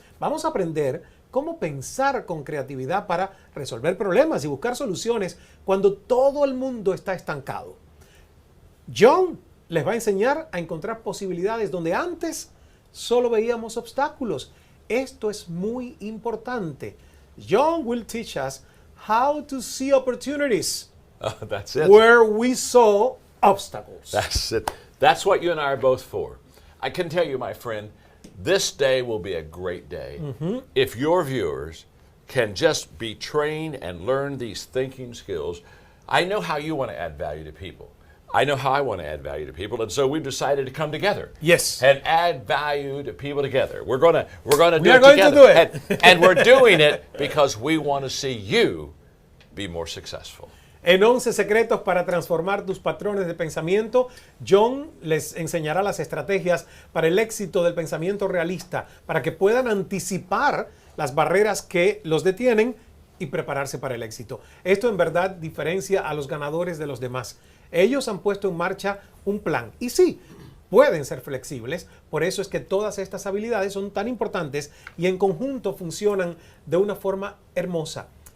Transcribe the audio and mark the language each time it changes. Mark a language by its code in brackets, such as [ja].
[es] Vamos a aprender cómo pensar con creatividad para resolver problemas y buscar soluciones cuando todo el mundo está estancado. John les va a enseñar a encontrar posibilidades donde antes solo veíamos obstáculos. Esto es muy importante. [en] John will teach us how to see opportunities That's it. where we saw obstacles. That's it. That's what you and I are both for. I can tell you, my friend, this day will be a great day if your viewers can just be trained and learn these thinking skills. I know how you want to add value to people. I know how I want to add value to people, and so we've decided to come together. Yes. And add value to people together. We're going to do We are it going to together. do it. And we're doing it because we want to see you be more successful. [es] En 11 secretos para transformar tus patrones de pensamiento, John les enseñará las estrategias para el éxito del pensamiento realista, para que puedan anticipar las barreras que los detienen y prepararse para el éxito. Esto en verdad diferencia a los ganadores de los demás. Ellos han puesto en marcha un plan y sí, pueden ser flexibles, por eso es que todas estas habilidades son tan importantes y en conjunto funcionan de una forma hermosa.